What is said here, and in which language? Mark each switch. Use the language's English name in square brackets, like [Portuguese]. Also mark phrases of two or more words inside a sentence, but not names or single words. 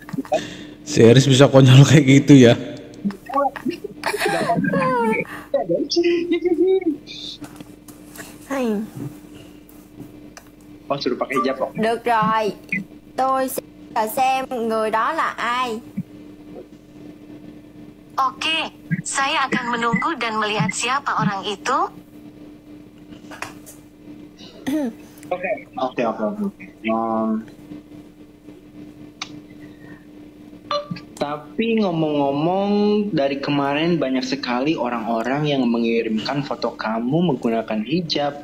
[Indonesian] Si Haris bisa konyol kayak gitu ya. Oh, suruh pakai hijab kok. [Vietnamese] Được rồi, tôi sẽ xem người đó là ai. [Indonesian] Oke, saya akan menunggu dan melihat siapa orang itu. Oke. Tapi ngomong-ngomong, dari kemarin banyak sekali orang-orang yang mengirimkan foto kamu menggunakan hijab.